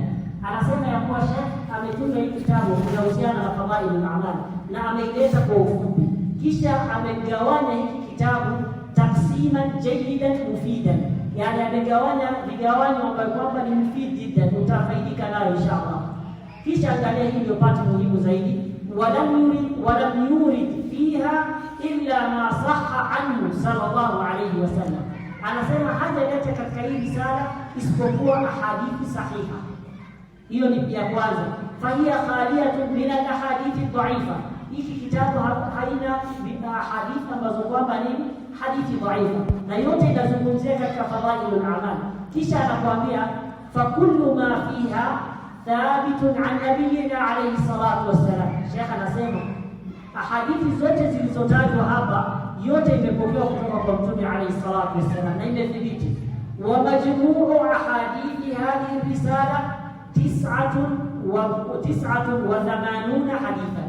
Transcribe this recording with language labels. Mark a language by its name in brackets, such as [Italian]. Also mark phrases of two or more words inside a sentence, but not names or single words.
[Swahili] Anasema ya kuwa Sheikh ametunga hii kitabu kinahusiana na [Arabic] فضائل الأعمال [Swahili] na ameeleza kwa ufupi, kisha amegawanya hiki kitabu [Arabic] تقسيما جيدا مفيدا, [Swahili] yani amegawanya vigawanyo ambavyo kwamba ni [Arabic] مفيد جدا, [Swahili] utafaidika nayo inshallah. Kisha angalia hii ndio pati muhimu zaidi, [Arabic] ولم يرد فيها إلا ما صح عنه صلى الله عليه وسلم. [Swahili] Anasema hajaleta katika hii risala isipokuwa ahadithi sahiha. Hiyo ni ya kwanza. [Arabic] فهي خالية من الأحاديث ضعيفة. [Swahili] Hiki kitabu haina hadithi ambazo kwamba ni hadithi dhaifa, na yote inazungumzia katika [Arabic] فضائل الأعمال. [Swahili] Kisha anakuambia [Arabic] فكل ما فيها ثابت عن نبينا عليه الصلاة والسلام. [Swahili] Sheikh anasema hadithi zote zilizotajwa hapa yote imepokewa kutoka kwa Mtume [Arabic] عليه الصلاة والسلام [Swahili] na imethibiti. [Arabic] ومجموع أحاديث هذه رسالة 89 حديثا.